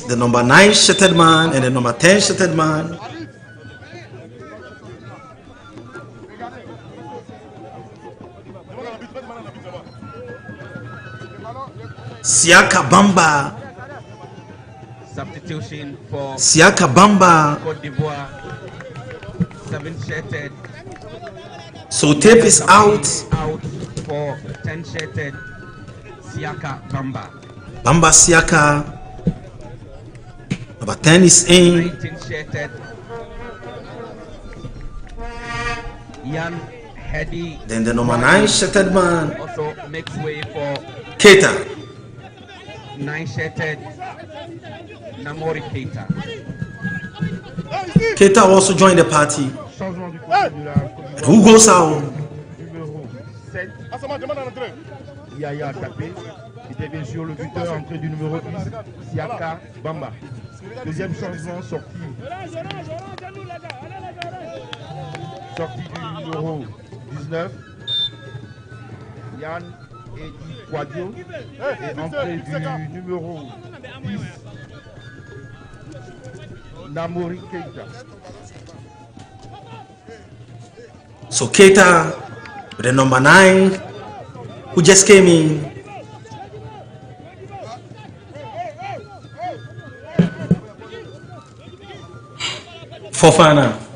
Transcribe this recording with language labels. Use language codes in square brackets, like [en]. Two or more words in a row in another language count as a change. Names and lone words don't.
[en] The number 9 shirted man and the number 10 shirted man. Siaka Bamba. Substitution for Siaka Bamba. Cote d'Ivoire. 7-shirted. So tape is out. Out for 10-shirted. Siaka Bamba. Bamba Siaka. Number 10 is in. 19-shirted. Yan Hedi. Then the number 9 shirted man also makes way for Keita. 9-shirted Namori Keita. Keita also joined the party. And who goes out? Yaya tapé. [fr] Il était bien sûr le buteur, entrée du numéro 10, Siaka Bamba. Deuxième changement, sortie du numéro 19, Yann Edi Quadio. Et entrée du numéro 10, Namori Keita. [en] So Keita, the number 9, who just came in. Fofana.